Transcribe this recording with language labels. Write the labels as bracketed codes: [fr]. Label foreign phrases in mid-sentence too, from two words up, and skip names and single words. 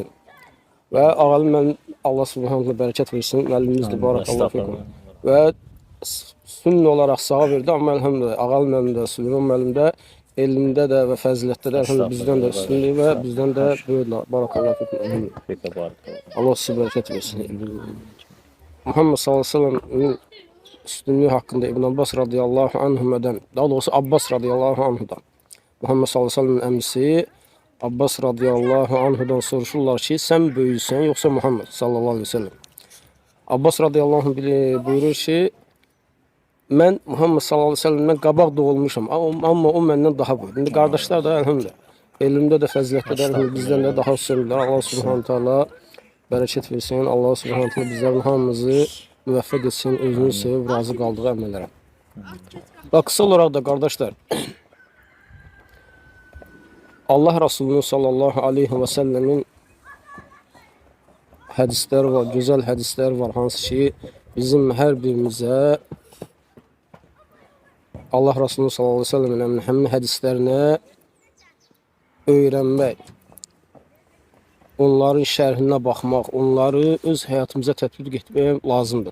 [az] Və ağalı mən Allah [ar] سبحانه تعالى [az] bərəkət versin. Müəllimimizdir, [ar] بارك الله فيكم. [az] Və sünni olaraq sağ verdi, amma elhamdülillah ağalı müəllim də, Süleyman müəllim də elmdə də və fəzilətdə də bizdən də üstündür və bizdən də böyüklər. [ar] بارك الله فيكم. [az] Allah sizə bərəkət versin. Muhammed [ar] صلى الله عليه وسلم [az] üstünlüğü hakkında İbn Abbas [ar] رضي الله عنه, [az] daha doğrusu Abbas [ar] رضي الله عنه, [az] Muhammed [ar] صلى الله عليه وسلم [az] əmisi Abbas [ar] رضي الله عنه [az] soruşurlar ki, sen böyüysen yoksa Muhammed [ar] صلى الله عليه وسلم. [az] Abbas [ar] رضي الله عنه [az] buyurur ki, mən Muhammed [ar] صلى الله عليه وسلم [az] qabaq doğulmuşam, amma o məndən daha böyük. İndi qardaşlar da elhamdülillah, elmdə də fəzilətdə də bizdən də daha üstündürlər. Allah [ar] سبحانه تعالى [az] bərəkət versin. Allah [ar] سبحانه تعالى [az] bizlərin hamımızı müvəffəq etsin, özünü sevib, razı qaldığı əməllərə. Və qısa olaraq da qardaşlar, Allah Resulü'nün [ar] صلى الله عليه وسلم [az] hədislər var, gözəl hədislər var, hansı ki, bizim hər birimizə Allah Resulü'nün [ar] صلى الله عليه وسلم [az] həmin hədislərinə öyrənmək, onların şərhinə baxmaq, onları öz həyatımıza tətbiq etmək lazımdır.